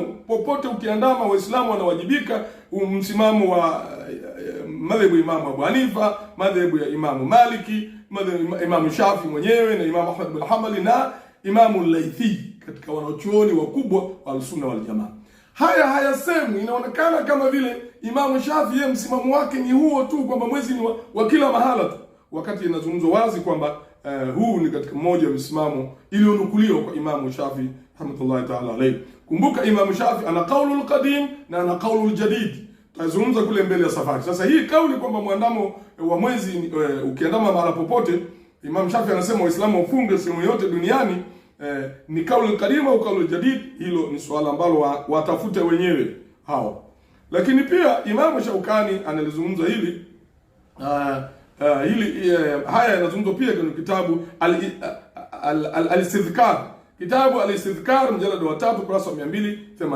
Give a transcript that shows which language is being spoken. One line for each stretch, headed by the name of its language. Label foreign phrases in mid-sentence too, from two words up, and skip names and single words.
Swahili: Popote ukiandama, Waislamu wanawajibika msimamo wa madhehebu ya Imam Abu Hanifa, madhehebu ya Imam Maliki, madhehebu ya Imam Shafi mwenyewe na Imam Ahmad bin Hanbali na Imam Laythi, katika wanachuoni wakubwa wa
Arabic: السنة والجماعة.
Swahili: Haya hayasemi, inaonekana kama vile Imam Shafi yeye msimamo wake ni huo tu, kwamba mwezi ni wa kila mahala tu, wakati inazungumzwa wazi kwamba huu ni katika mmoja wa misimamo iliyonukuliwa kwa Imam Shafi
Arabic: رحمة الله تعالى عليه.
Swahili: Kumbuka Imam Shafi ana
Arabic: القول القديم
Swahili: na ana
Arabic: القول الجديد,
Swahili: tutazungumza kule mbele ya safari. Sasa hii kauli kwamba mwandamo wa mwezi ukiandama mahala popote, Imam Shafi anasema Waislamu wafunge sehemu yote duniani, ni
Arabic: القول القديم
Swahili: au
Arabic: القول الجديد,
Swahili: hilo ni swala ambalo watafute wenyewe hao. Lakini pia Imam Shaukani analizungumza hili haya yanazungumzwa pia kwenye kitabu al-Istidhkar, kitabu al-Istidhkar mjalada wa 3 kurasa 282.